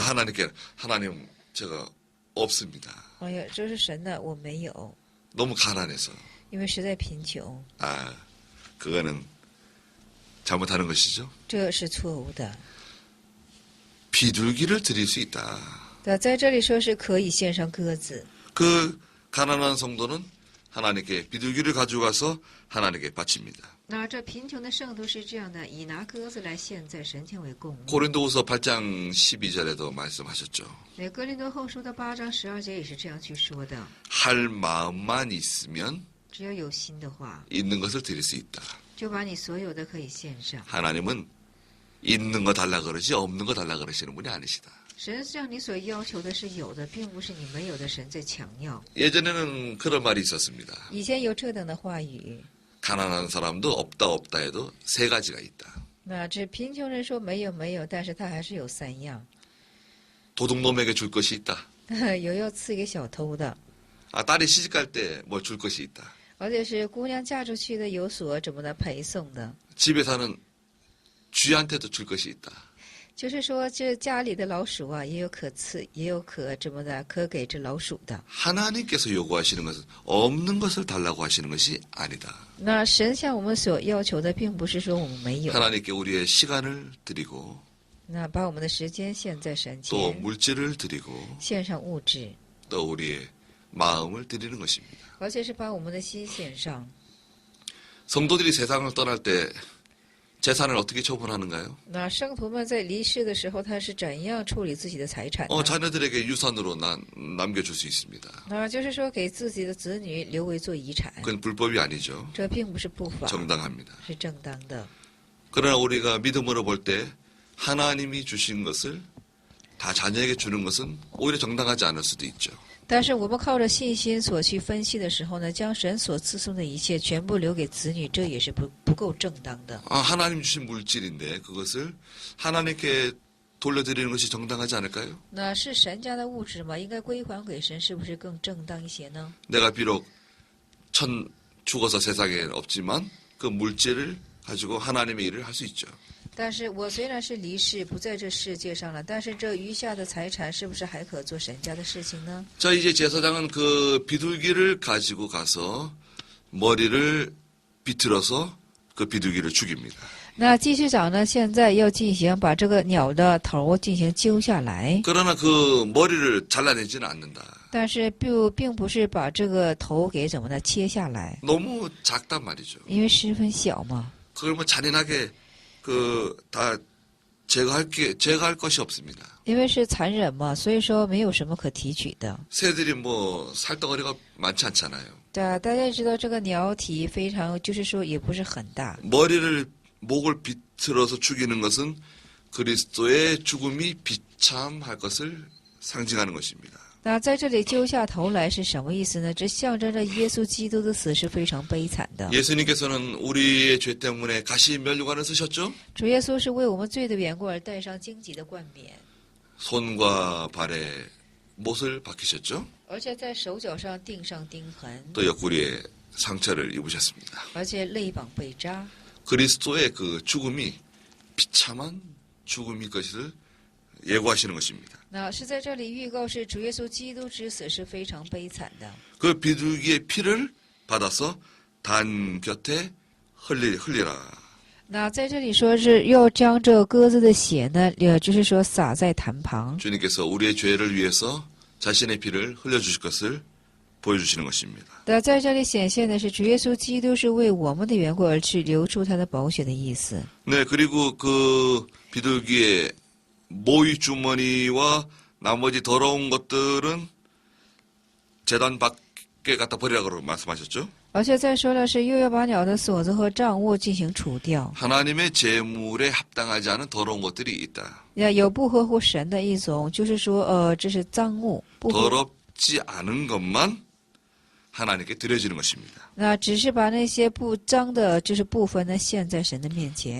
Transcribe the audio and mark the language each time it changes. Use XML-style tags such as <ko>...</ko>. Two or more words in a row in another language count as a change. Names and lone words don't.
<ko>하나님 제가 없습니다.</ko> <zh>哎呀，这是神的，我没有，</zh> <ko>너무 가난해서.</ko> <zh>因为实在贫穷，</zh> <ko>그거는 잘못하는 것이죠.</ko> <zh>这是错误的。</zh> <ko>비둘기를 드릴 수 있다.</ko> <zh>那在这里说是可以献上鸽子。</zh> <ko>그 가난한 성도는 하나님께 비둘기를 가져가서 하나님께 바칩니다.</ko> <zh>那这贫穷的圣徒是这样的，以拿鸽子来献在神前为供物。</zh> <ko>고린도후서 8장 12절에도 말씀하셨죠.</ko> <zh>那哥林多后书的8章12节也是这样去说的。</zh> <ko>할 마음만 있으면</ko> <zh>只要有心的话，</zh> <ko>있는 것을 드릴 수 있다.</ko> <zh>就把你所有的可以献上。</zh> <ko>하나님은 있는 거 달라 그러지 없는 거 달라 그러시는 분이 아니시다.</ko> <zh>神向你所要求的是有的，并不是你没有的神在强要。</zh> <ko>예전에는 그런 말이 있었습니다.</ko> <zh>以前有这等的话语。</zh> <ko>가난한 사람도 없다 해도 3가지가 있다.</ko> <zh>那这贫穷人说没有，但是他还是有3样。</zh> <ko>도둑놈에게 줄 것이 있다.</ko> <zh>有要赐给小偷的，</zh> <ko>아, 딸이 시집 갈 때 뭐 줄 것이 있다.</ko> <zh>而且是姑娘嫁出去的有所怎么的陪送的，</zh> <ko>집에 사는 쥐한테도 줄 것이 있다.</ko> <zh>就是说这家里的老鼠啊，也有可赐，也有可怎么的，可给这老鼠的。</zh> <ko>하나님께서 요구하시는 것은 없는 것을 달라고 하시는 것이 아니다.</ko> <zh>那神向我们所要求的，并不是说我们没有，</zh> <ko>하나님께 우리의 시간을 드리고</ko> <zh>那把我们的时间献在神</zh> <ko>또</ko> <zh>前，</zh> <ko>물질을 드리고</ko> <zh>献上物质，</zh> <ko>또 우리의 마음을 드리는 것입니다.</ko> <zh>而且是把我们的心献上。</zh> <ko>성도들이 세상을 떠날 때 재산을 어떻게 처분하는가요?</ko> <zh>那圣徒们在离世的时候，他是怎样处理自己的财产呢？</zh> <ko>자녀들에게 유산으로 남겨줄 수 있습니다.</ko> <zh>那就是说给自己的子女留为做遗产，</zh> <ko>그건 불법이 아니죠.</ko> <zh>这并不是不法，</zh> <ko>정당합니다.</ko> <zh>是正当的。</zh> <ko>그러나 우리가 믿음으로 볼 때 하나님이 주신 것을 다 자녀에게 주는 것은 오히려 정당하지 않을 수도 있죠.</ko> <zh>但是我们靠着信心所去分析的时候呢，将神所赐送的一切全部留给子女，这也是不够正当的。</zh> <ko>하나님 주신 물질인데 그것을 하나님께 돌려드리는 것이 정당하지 않을까요?</ko> <zh>那是神家的物质嘛，应该归还给神，是不是更正当一些呢？</zh> <ko>내가 비록 죽어서 세상에 없지만 그 물질을 가지고 하나님의 일을 할 수 있죠.</ko> <zh>但是我虽然是离世不在这世界上了，但是这余下的财产是不是还可做神家的事情呢？</zh> <ko>자, 이제 제사장은 그 비둘기를 가지고 가서 머리를 비틀어서 그 비둘기를 죽입니다.</ko> <zh>那祭司长呢，现在要进行把这个鸟的头进行揪下来，</zh> <ko>그러나 그 머리를 잘라내지는 않는다.</ko> <zh>但是并不是把这个头给怎么的切下来，</zh> <ko>너무 작단 말이죠.</ko> <zh>因为十分小嘛。</zh> <ko>그걸 뭐 잔인하게 다 제거할 것이 없습니다.</ko> <zh>因为是残忍嘛，所以说没有什么可提取的。</zh> <ko>새들이 뭐 살덩어리가 많지 않잖아요.</ko> <zh>对啊，大家也知道这个鸟体非常，就是说也不是很大。</zh> <ko>목을 비틀어서 죽이는 것은 그리스도의 죽음이 비참할 것을 상징하는 것입니다.</ko> <zh>那在这里揪下头来是什么意思呢？这象征着耶稣基督的死是非常悲惨的。</zh> <ko>예수님께서는 우리의 죄 때문에 가시 면류관을 쓰셨죠?</ko> <zh>主耶稣是为我们罪的缘故而戴上荆棘的冠冕，</zh> <ko>손과 발에 못을 박히셨죠?</ko> <zh>而且在手脚上钉上钉痕，</zh> <ko>또 옆구리에 상처를 입으셨습니다.</ko> <zh>而且肋膀被扎。</zh> <ko>그리스도의 그 죽음이 비참한 죽음일 것을 예고하시는 것입니다.</ko> <zh>那是在这里预告是主耶稣基督之死是非常悲惨的。</zh> <ko>그 비둘기의 피를 받아서 단 곁에 흘리라.</ko> <zh>那在这里说是要将这鸽子的血呢，就是说洒在坛旁。</zh> <ko>주님께서 우리의 죄를 위해서 자신의 피를 흘려주실 것을 보여주시는 것입니다.</ko> <zh>那在这里显现的是主耶稣基督是为我们的缘故而去流出他的宝血的意思。</zh> <ko>네, 그리고 그 비둘기의 모이 주머니와 나머지 더러운 것들은 제단 밖에 갖다 버리라고 말씀하셨죠?</ko> <zh>而且再说的是，又要把鸟的锁子和账物进行除掉。</zh> <ko>하나님의 제물에 합당하지 않은 더러운 것들이 있다.</ko> <zh>有不合乎神的一种，就是说，这是赃物，不合。</zh> <ko>더럽지 않은 것만 하나님께 드려지는 것입니다.</ko> <zh>那只是把那些不脏的，就是部分呢，献在神的面前。</zh>